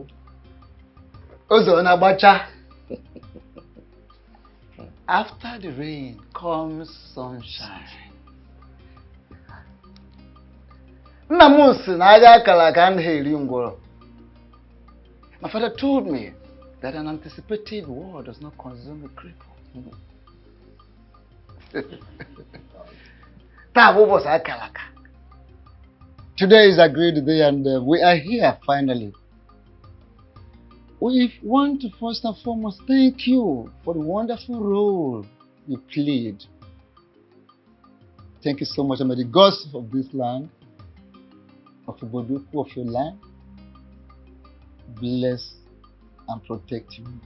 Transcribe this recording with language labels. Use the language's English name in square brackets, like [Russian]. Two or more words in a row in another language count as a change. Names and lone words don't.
[English] Ozo Nabacha. After the rain comes sunshine. [Igbo] Nna m sị na agha akara aka anaghị eri ngwọrọ. [English] My father told me that an anticipated war does not consume a cripple. [Igbo] Taa bụ ụbọchị akara aka. [English] Today is a great day and we are here finally. We want to first and foremost thank you for the wonderful role you played. Thank you so much. And may the gods of this land, of Uboduku, of your land, bless and protect you.